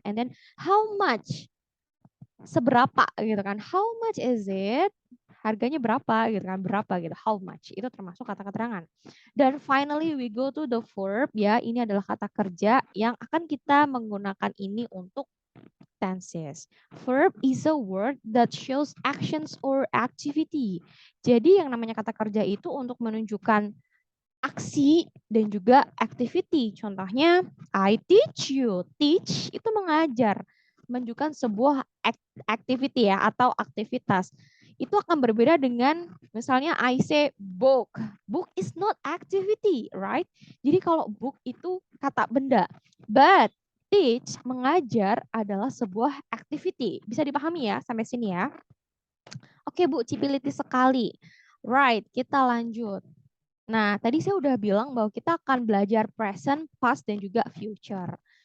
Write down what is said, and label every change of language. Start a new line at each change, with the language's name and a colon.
English: And then how much,
Indonesian: seberapa gitu kan.
English: How much is it?
Indonesian: Harganya berapa gitu kan, berapa gitu, how much, itu termasuk kata keterangan. Dan
English: finally we go to the verb
Indonesian: ya, ini adalah kata kerja yang akan kita menggunakan ini untuk tenses.
English: Verb is a word that shows actions or activity.
Indonesian: Jadi yang namanya kata kerja itu untuk menunjukkan aksi dan juga activity. Contohnya,
English: I teach you.
Indonesian: Teach itu mengajar, menunjukkan sebuah activity ya atau aktivitas. Itu akan berbeda dengan misalnya
English: I say book. Book is not activity, right?
Indonesian: Jadi kalau book itu kata benda.
English: But teach,
Indonesian: mengajar adalah sebuah activity. Bisa dipahami ya sampai sini ya? Oke Bu, cipiliti sekali. Right, kita lanjut. Nah, tadi saya udah bilang bahwa kita akan belajar present, past, dan juga future.